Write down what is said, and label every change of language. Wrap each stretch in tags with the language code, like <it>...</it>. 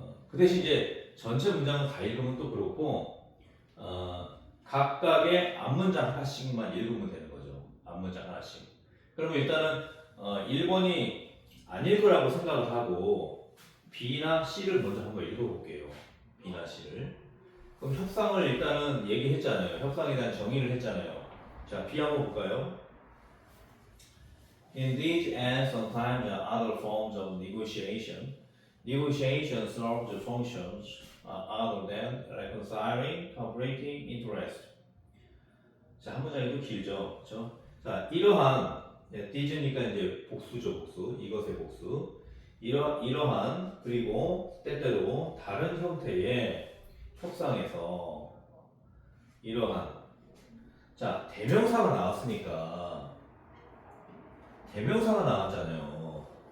<ko>그 대신 이제 전체 문장을 다 읽으면 또 그렇고 각각의 앞문장 하나씩만 읽으면 되는 거죠. 앞문장 하나씩. 그러면 일단은 1번이 아닐 거라고 생각을 하고 B나 C를 먼저 한번 읽어볼게요. B나 C를. 그럼 협상을 일단은 얘기했잖아요. 협상에 대한 정의를 했잖아요. 자, B 한번 볼까요?</ko> <en>In these and sometimes other forms of negotiation, negotiation serves the functions other than reconciling conflicting interest.</en> <ko>자, 한 문장이 좀 길죠, 그렇죠? 자, 이러한 thes니까 이제 복수죠, 복수. 이것의 복수. 이러한 그리고 때때로 다른 형태의 협상에서 이러한 자 대명사가 나왔으니까 대명사가 나왔잖아요.</ko>